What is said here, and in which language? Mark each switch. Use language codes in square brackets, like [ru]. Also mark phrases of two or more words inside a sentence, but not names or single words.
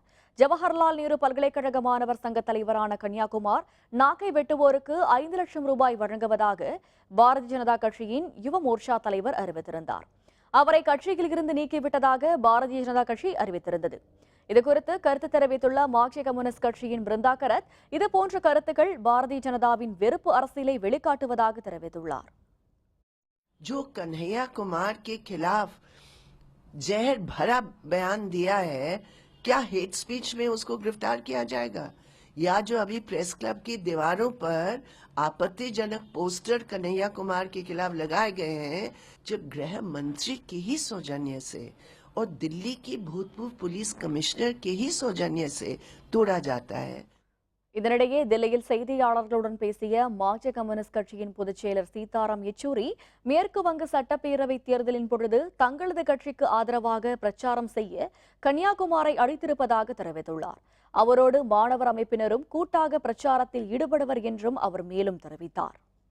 [ta] ஜவஹர்லால் நேரு பல்கலைக்கழக மாணவர் சங்க தலைவரான கன்னியாகுமார் நாக்கை வெட்டுவோருக்கு 5 லட்சம் ரூபாய் வழங்குவதாக பாரதிய ஜனதா கட்சியின் யுவ மோர்ச்சா தலைவர் அறிவித்திருந்தார். அவரை கட்சியில் இருந்து நீக்கிவிட்டதாக பாரதிய ஜனதா கட்சி அறிவித்திருந்தது. இதுகுறித்து கருத்து தெரிவித்துள்ள மார்க்சிய கம்யூனிஸ்ட் கட்சியின் பிருந்தா கரத், இதுபோன்ற கருத்துக்கள் பாரதிய ஜனதாவின் வெறுப்பு அரசியலை வெளிக்காட்டுவதாக தெரிவித்துள்ளார். [hi] जो कन्हैया कुमार के खिलाफ जहर भरा बयान दिया है, क्या हेट स्पीच में उसको गिरफ्तार किया जाएगा? या जो अभी प्रेस क्लब की दीवारों पर आपत्तिजनक पोस्टर कन्हैया कुमार के खिलाफ लगाए गए हैं, जो गृह मंत्री के ही सौजन्य से और दिल्ली की भूतपूर्व पुलिस कमिश्नर के ही सौजन्य से तोड़ा जाता है. [ta] இதனிடையே தில்லியில் செய்தியாளர்களுடன் பேசிய மார்க்சிய கம்யூனிஸ்ட் கட்சியின் பொதுச் செயலர் சீதாராம் யெச்சூரி, மேற்கு வங்க சட்டப்பேரவை தேர்தலின் பொழுது தங்களது கட்சிக்கு ஆதரவாக பிரச்சாரம் செய்ய கன்னியாகுமாரை அழைத்திருப்பதாக தெரிவித்துள்ளார். அவரோடு மாணவர் அமைப்பினரும் கூட்டாக பிரச்சாரத்தில் ஈடுபடுவர் என்றும் அவர் மேலும் தெரிவித்தார்.